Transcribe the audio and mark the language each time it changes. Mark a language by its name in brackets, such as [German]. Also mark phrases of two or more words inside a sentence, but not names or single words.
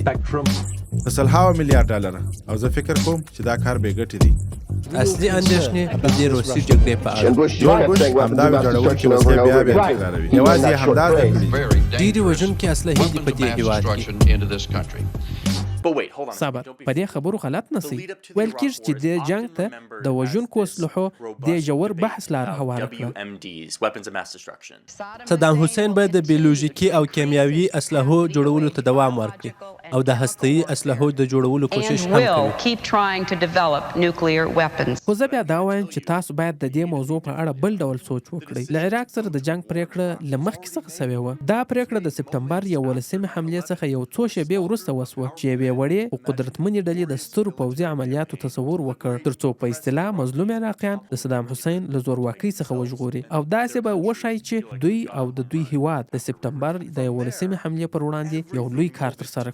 [Pashto] د سلهاوو میلیارډ ډالره او زه فکر کوم چې دا کار بې ګټې دی. اصلي اندېښنې د دې روسي جګړې په اړه. جورج بوش همدا ویجاړونکې وسلې بیا بیا تکراروي. یوازې یې همدا زده کړي. ډېرې وژونکې اسلحې دي په دې هېواد کې. [English] But wait, hold on. [Pashto] صبر په دې خبرو غلط نسی. ویل کېږي چې د جنګ ته د وژونکو اسلحو د ژور بحث لاره هواره کړه. [English] WMDs, weapons of mass destruction. [Pashto] صدام حسین باید د بیولوژیکي او کیمیاوي اسلحو جوړولو ته دوام ورکړي او د هسته‌ایي اسلحو د جوړولو کوشش [English] and [Pashto] هم [English] will [Pashto] کوي. [English] keep trying to develop nuclear weapons. [Pashto] خو زه بیا دا وایم چې تاسو باید د دې موضوع په اړه بل ډول سوچ وکړئ. له عراق سره د جنګ پریکړه له مخکې څخه سوې وه. دا پریکړه د سپټمبر 11 حملې څخه یو څو شېبې وروسته وسوه چې یوې وړې او قدرتمنې ډلې د سترو پوځي عملیاتو تصور وکړ تر څو په اصطلاح مظلوم عراقیان د صدام حسین له زورواکۍ څخه وژغوري او داسې به وښایي چې دوی او د دوی هیواد د سپټمبر د 11 حملې پر وړاندې یو لوی کار ترسره کړ.